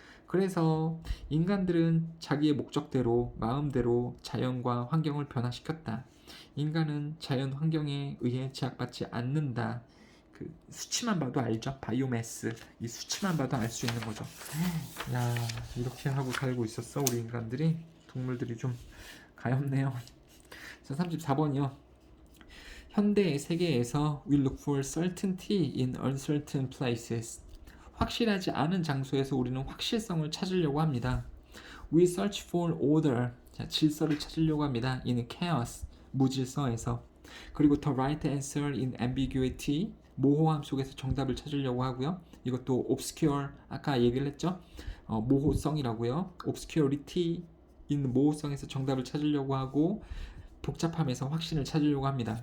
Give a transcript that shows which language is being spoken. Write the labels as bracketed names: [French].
[Korean] 그래서 인간들은 자기의 목적대로 마음대로 자연과 환경을 변화시켰다. 인간은 자연 환경에 의해 제약받지 않는다. 그 수치만 봐도 알죠. 바이오매스, 이 수치만 봐도 알 수 있는 거죠. 야, 이렇게 하고 살고 있었어 우리 인간들이. 동물들이 좀 가엾네요. 자, 34번이요. 현대의 세계에서 [English] we look for certainty in uncertain places. [Korean] 확실하지 않은 장소에서 우리는 확실성을 찾으려고 합니다. [English] We search for order. [Korean] 자, 질서를 찾으려고 합니다. [English] in chaos, [Korean] 무질서에서. 그리고 [English] the right answer in ambiguity, [Korean] 모호함 속에서 정답을 찾으려고 하고요. 이것도 obscure, 아까 얘기를 했죠. 모호성이라고요. obscurity, in 모호성에서 정답을 찾으려고 하고 복잡함에서 확신을 찾으려고 합니다.